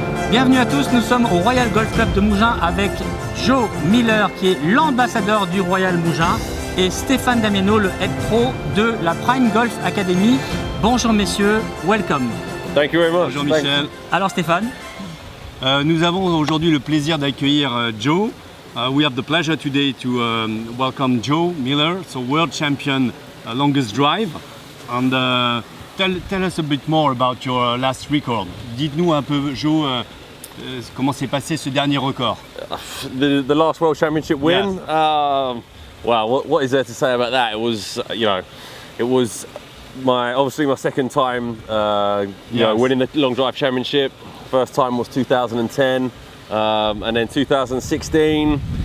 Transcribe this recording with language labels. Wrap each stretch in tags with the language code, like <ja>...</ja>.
<fr>Bienvenue à tous, nous sommes au Royal Golf Club de Mougins avec Joe Miller qui est l'ambassadeur du Royal Mougins et Stéphane Damiano, le head pro de la Prime Golf Academy. Bonjour messieurs, welcome.</fr> <en>Thank you very much.</en> <fr>Bonjour Michel. Alors Stéphane, nous avons aujourd'hui le plaisir d'accueillir Joe.</fr> <en>We have the pleasure today to welcome Joe Miller, so world champion longest drive. And tell us a bit more about your last record.</en> <fr>Dites-nous un peu, Joe, comment s'est passé ce dernier record.</fr> <en>The last World Championship win. Yes. Wow, what is there to say about that? It was, it was obviously my second time, winning the Long Drive Championship. First time was 2010, and then 2016.</en>